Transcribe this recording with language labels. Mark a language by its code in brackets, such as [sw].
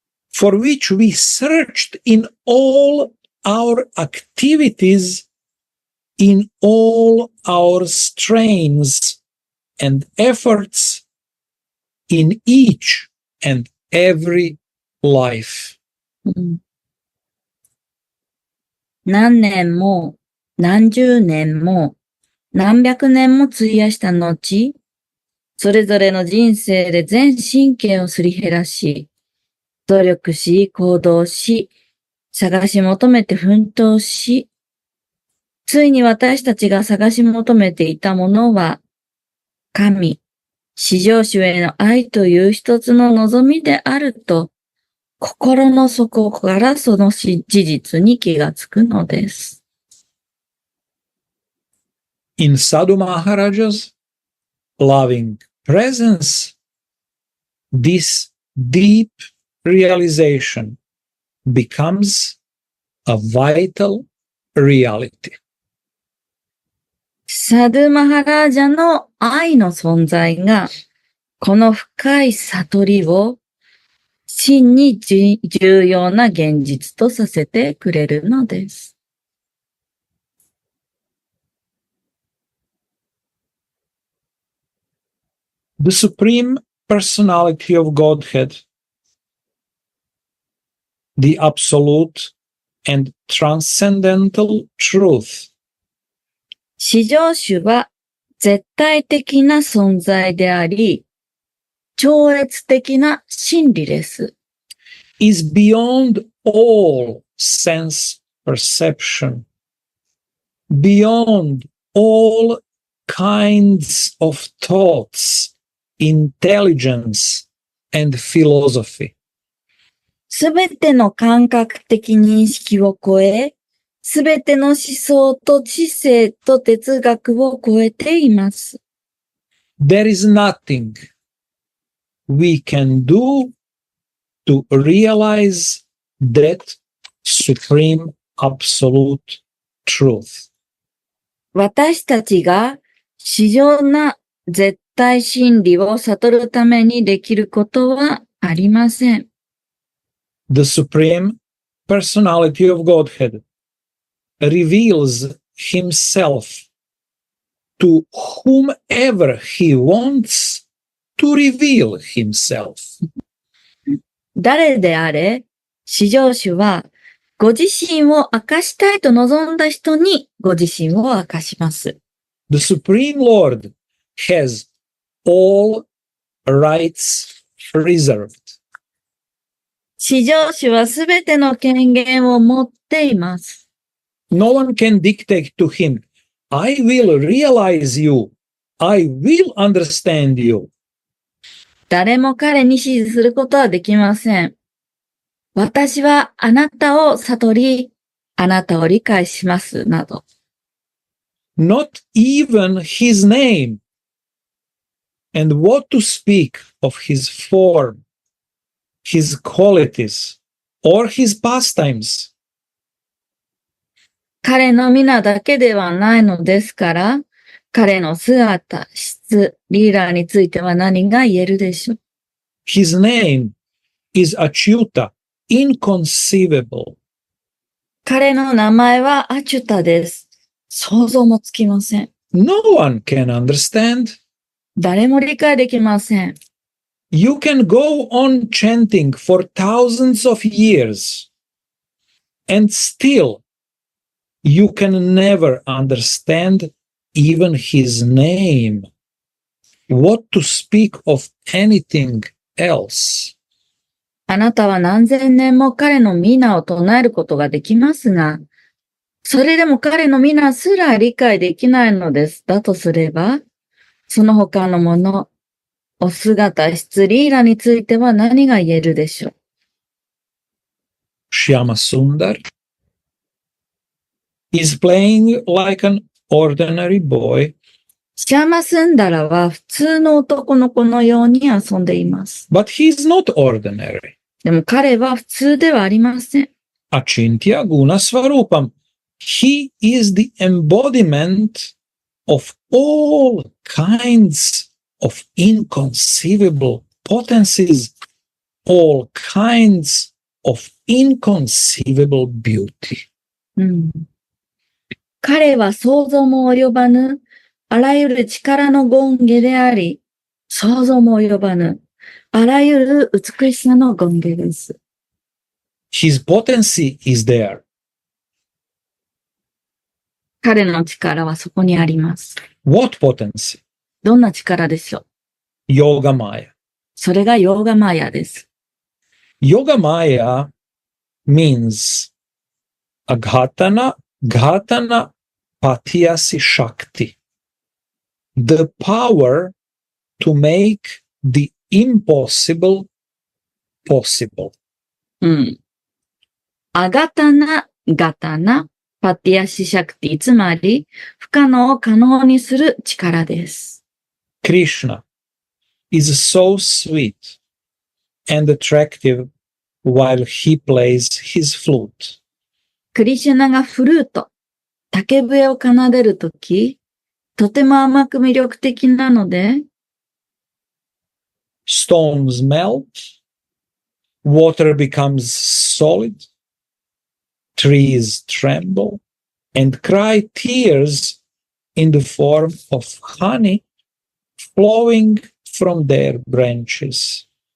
[en] for which we searched in all our activities, in all our strains and efforts, in each and every life. [ja] 何年も何十年も何百年も費やした後、それぞれの人生で全神経をすり減らし、努力し、行動し、探し求めて奮闘し、ついに私たちが探し求めていたものは、神、至上主への愛という一つの望みであると、心の底からその事実に気がつくのです。 [en] In Sadhu Maharaja's loving presence, this deep realization becomes a vital reality. [ja] サドゥマハラージャの愛の存在が、この深い悟りを真に重要な現実とさせてくれるのです。 [en] The Supreme Personality of Godhead, the Absolute and Transcendental Truth, [ja] 至上主は絶対的な存在であり、超越的な真理です。 [en] is beyond all sense perception, beyond all kinds of thoughts, intelligence, and philosophy. [ja] すべての感覚的認識を超え、すべての思想と知性と哲学を超えています。 [en] There is nothing we can do to realize that supreme absolute truth. [ja] 私たちが至上な絶対真理を悟るためにできることはありません。 [en] The Supreme Personality of Godhead reveals himself to whomever he wants to reveal himself. [ja] 誰であれ、至上主はご自身を明かしたいと望んだ人にご自身を明かします。 [en] The Supreme Lord has all rights reserved. [ja] 至上主はすべての権限を持っています。 [en] No one can dictate to him, I will realize you. I will understand you. [ja] 誰も彼に指示することはできません。私はあなたを悟り、あなたを理解しますなど。 [en] Not even his name and what to speak of his form, his qualities, or his pastimes. [ja] 彼の皆だけではないのですから、彼の姿、質、リーダーについては何が言えるでしょう。 [en] His name is Achyuta, inconceivable. [ja] 彼の名前はアチュタです。想像もつきません。 [en] No one can understand. [ja] 誰も理解できません。 [en] You can go on chanting for thousands of years, and still you can never understand even his name. What to speak of anything else? [ja] あなたは何千年も彼の皆を唱えることができますが、それでも彼の皆すら理解できないのです。だとすれば、その他のもの、お姿、質、リーラについては何が言えるでしょう。 [en] Shyama Sundar is playing like an ordinary boy, [ja] シャーマスンダラは普通の男の子のように遊んでいます。 [en] but he's not ordinary. [ja] でも彼は普通ではありません。 [sa] Achintya Guna Svarupam. [en] He is the embodiment of all kinds of inconceivable potencies, all kinds of inconceivable beauty. [ja] 彼は想像も及ばぬ、あらゆる力の権下であり、想像も及ばぬ、あらゆる美しさの権下です。 [en] His potency is there. [ja] 彼の力はそこにあります。 [en] What potency? [ja] どんな力でしょう？ [en] Yoga Maya. [ja] それがヨーガマヤです。 [en] Yoga Maya means Aghatana Patyasi Shakti. The power to make the impossible possible. [ja] アガタナ、ガタナ、パティアシシャクティ、つまり不可能を可能にする力です。 [en] Krishna is so sweet and attractive while he plays his flute. [ja] クリシュナがフルート、竹笛を奏でるとき、とても甘く魅力的なので、 [en] Stones melt, water becomes solid, trees tremble, and cry tears in the form of honey flowing from their branches.